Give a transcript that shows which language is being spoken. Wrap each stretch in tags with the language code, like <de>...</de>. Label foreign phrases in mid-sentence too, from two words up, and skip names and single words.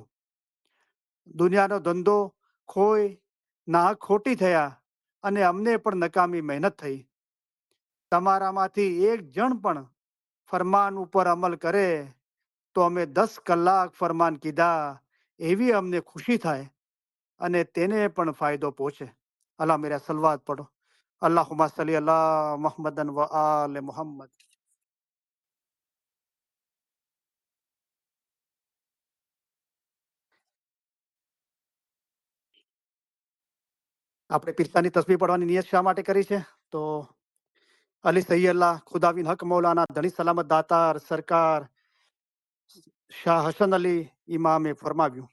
<gu>દુનિયાનો ધંધો ખોઈ ના ખોટી થયા અને અમને પણ નકામી મહેનત થઈ. તમારામાંથી એક જણ પણ ફરમાન ઉપર અમલ કરે તો અમે 10 કલાક ફરમાન કીધા એવી અમને ખુશી થાય અને તેને પણ ફાયદો પહોંચે. અલ્લાહ મેરા સલવાત પઢો.</gu> <ar>اللهم صل على محمد وآل محمد. આપણે પિરસાની તસબીહ પઢવાની નિયત શા માટે કરી છે? તો અલી સહી અલ્લાહ ખુદાવિન હક મૌલાના ધણી સલામત દાતાર સરકાર શાહ હસન અલી ઇમામે ફરમાવ્યું.</ar>